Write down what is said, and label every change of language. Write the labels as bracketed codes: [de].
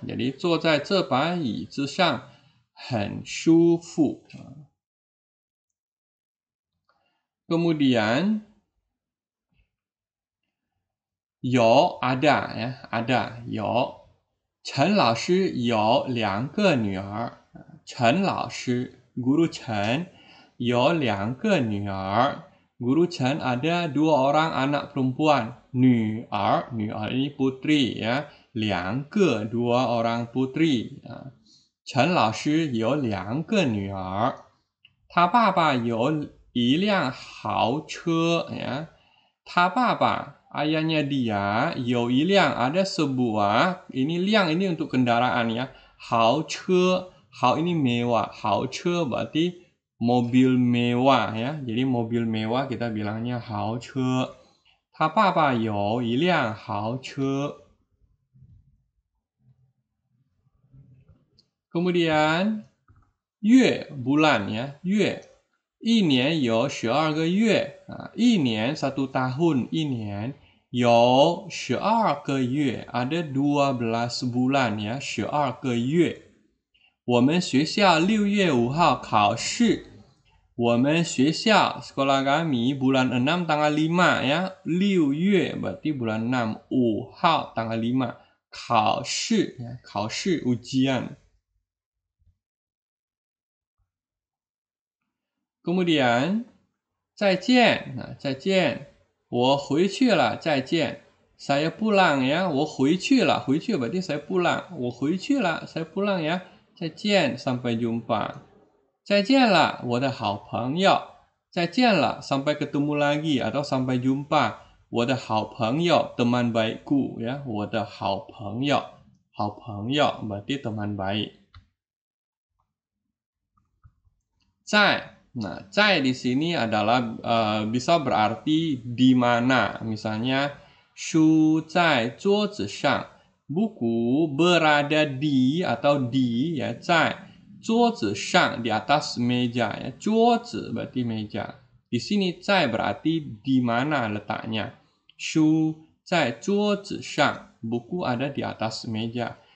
[zh] Jadi 坐在这把椅子上很舒服. [id] Kemudian 有 ada ya, ada 有。 [zh] 陈老师有2个女儿。陈老师 Guru Chen 有2个女儿。 [id] Guru Chen ada 2 orang anak perempuan. 女儿 ini putri ya. [zh] 2个 [id] 2 orang putri. [zh] 陈老师有2个女儿。他爸爸有一辆豪车ya. 他爸爸 [id] ayahnya dia [zh] 有一辆 [id] ada sebuah, ini 辆 ini untuk kendaraan ya. 豪车 hao ini mewah. 豪车 berarti mobil mewah ya. Jadi mobil mewah kita bilangnya 豪车。 [zh] 他爸爸有一辆豪车。 [id] Kemudian 月 bulan ya, 月。 [zh] 一年有12个月。 [id] 一年 1 tahun, [zh] 一年有12个月 [id] ada 12 bulan ya, 12个月。 [zh] 我们学校6月5号考试。我们学校 [id] sekolah kami bulan 6 tanggal 5 ya. 6月 berarti bulan 6, 5号 tanggal 5. 考试 ya, 考试 ujian. Kemudian 再见 nah, 再见。 [zh] 我回去了，再见。 [id] saya pulang ya, [zh] 我回去了， [id] 回去 berarti saya pulang. [zh] 我回去了， [id] saya pulang ya. 再见 sampai jumpa. [zh] 再见了我的好朋友。再见了 [id] sampai ketemu lagi atau sampai jumpa. [zh] 我的好朋友 [id] teman baikku ya, 我的好朋友。好朋友 berarti teman baik. 在 nah, 在 di sini adalah bisa berarti di mana. Misalnya [zh] 书在桌子上。 [id] buku berada di atau di ya, [zh] 在桌子上 [id] di atas meja ya. 桌子 berarti meja. Di sini 在 berarti di mana letaknya. [zh] 书在桌子上 [id] buku ada di atas meja.